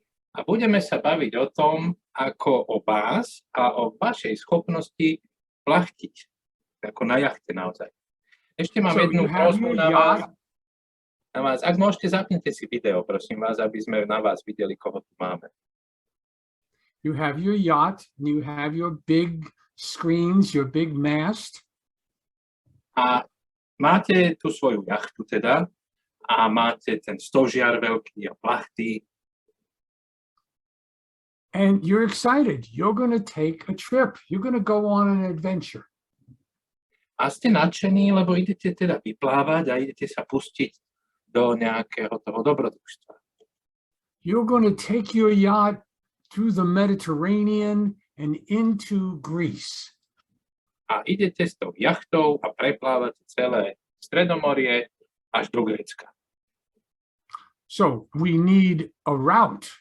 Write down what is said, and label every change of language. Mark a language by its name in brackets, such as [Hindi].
[Slovak] A budeme sa baviť o tom, ako o vás a o vašej schopnosti plachtiť, ako na jachte naozaj. Ešte mám jednu prosbu na vás. Ak môžete, zapnite si video, prosím vás, aby sme na vás videli, koho tu máme. [English] You have your yacht, and you have your big screens, your big mast. [Slovak] A máte tu svoju jachtu teda, a máte ten stožiar veľký a plachty. [English] And you're excited. You're going to take a trip. You're going to go on an adventure. [Slovak] A ste nadšení, lebo idete teda vyplávať a idete sa pustiť do nejakého toho dobrodružstva. [English] You're going to take your yacht through the Mediterranean and into Greece. [Slovak] A idete s tou jachtou a preplávate celé Stredomorie až do Grécka. [English] So we need a route.